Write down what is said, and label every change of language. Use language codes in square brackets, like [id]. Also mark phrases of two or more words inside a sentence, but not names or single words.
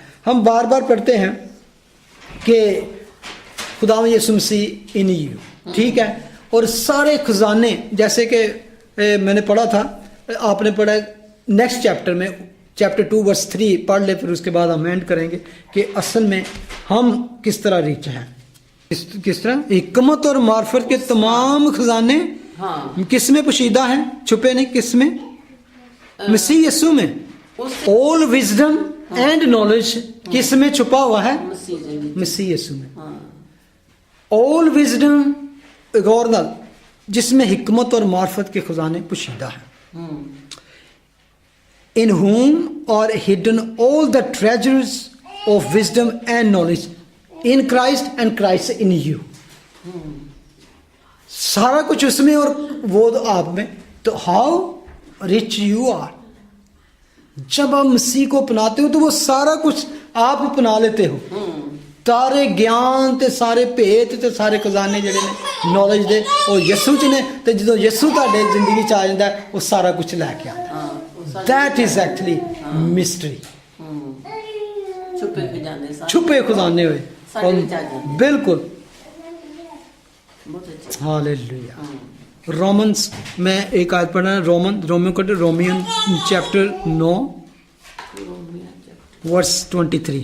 [ur] ہم بار بار پڑھتے ہیں کہ خدا یسوع مسیح [en] in you, [ur] ٹھیک ہے, اور سارے خزانے جیسے کہ میں نے پڑھا تھا, آپ نے پڑھا نیکسٹ چیپٹر میں چیپٹر 2 ورس 3 پڑھ لے, پھر اس کے بعد ہم اینڈ کریں گے کہ اصل میں ہم کس طرح ریچ ہیں, کس طرح حکمت اور معرفت کے تمام خزانے کس میں پوشیدہ ہیں, چھپے نہیں, کس میں, مسیح یسوع میں. [en] all wisdom and knowledge [ur] کس میں چھپا ہوا ہے, مسیح یسوع میں. [en] all wisdom [pa] غور نال [ur] جس میں حکمت اور معرفت کے خزانے پوشیدہ ہیں. [en] in whom are hidden all the treasures of wisdom and knowledge in Christ and Christ in you. [ur] سارا کچھ اس میں اور وہ آپ میں. تو [en] how rich you are. [ur] جب آپ مسیح کو اپناتے ہو تو وہ سارا کچھ آپ اپنا لیتے ہو, [pa] سارے گیان تے سارے بھیت تے سارے خزانے جڑے نے نالج دے اور یسوع چ نے, تے جدوں یسوع تہاڈے زندگی چ آ جاندا ہے [ur] وہ سارا کچھ لے کے آتا ہے. [en] that is actually mystery. [ur] چھپے خزانے ہوئے بالکل. ہاللویا. رومنس میں ایک آیت پڑھنا, رومین چیپٹر 9 ورس 23.